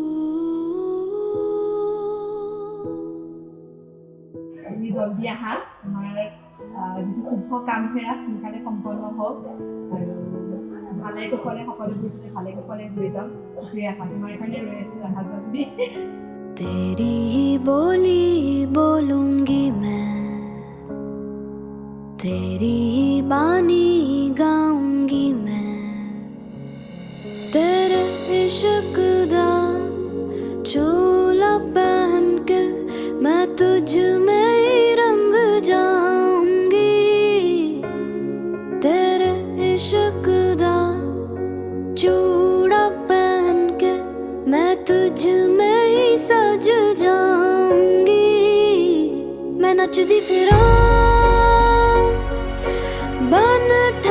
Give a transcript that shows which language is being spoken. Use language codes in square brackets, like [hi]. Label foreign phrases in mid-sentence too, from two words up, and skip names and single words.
[as] তুমি জল্দি আহা আমাৰ যিটো শুভ কাম ফেৰা সোনকালে সম্পন্ন হওক আৰু ভালে কুশলে সকলো বস্তু ভালে কুশলে হৈ যাওক সেইটোৱে আশা তোমাৰ কাৰণে ৰৈ আছোঁ আহা জল্দি [hi] तेरी ही बोली बोलूंगी मैं तेरी ही बानी गाऊंगी मैं तेरे इश्क दा चोला पहन के मैं तुझ में ही रंग जाऊंगी तेरे इश्क दा चूड़ा पहन के मैं तुझ में ही सज जाऊंगी [pa] मैं नचदी फिरां बन